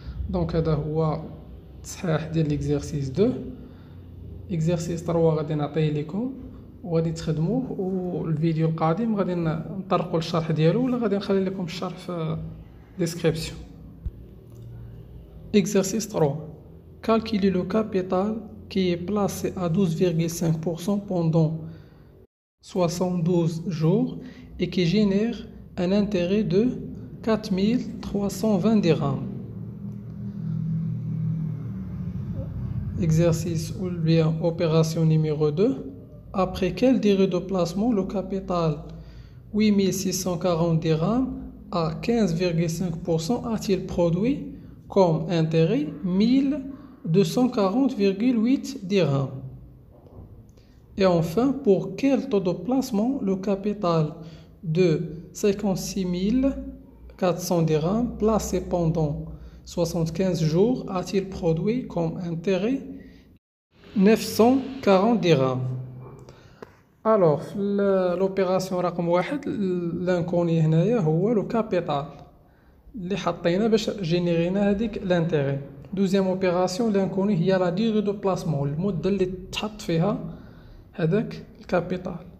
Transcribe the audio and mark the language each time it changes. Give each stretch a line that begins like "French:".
Arabic: دونك هذا هو التصحيح ديال ليكزارسيس 2. اكزارسيس 3 غادي نعطيه لكم وغادي تخدموه، والفيديو القادم غادي نطرقوا للشرح ديالو ولا غادي نخلي لكم الشرح في ديسكريبسيون.
French: Exercice 3. Calculer le capital qui est placé à 12,5% pendant 72 jours et qui génère un intérêt de 4320 dirhams. Exercice ou bien opération numéro 2. Après quelle durée de placement le capital 8640 dirhams à 15,5% a-t-il produit comme intérêt 1240,8 dirhams? Et enfin, pour quel taux de placement le capital de 56 400 dirhams placé pendant 75 jours a-t-il produit comme intérêt 940 dirhams? Alors, l'opération
Arabic: رقم واحد l'inconnu هنايا هو لو كابيتال اللي حطينا باش جينيرينا هذيك لانتيغي. دوزيام اوبيراسيون l'inconnu هي لا ديغي دو بلاسمون المده اللي تحط فيها هذاك الكابيتال.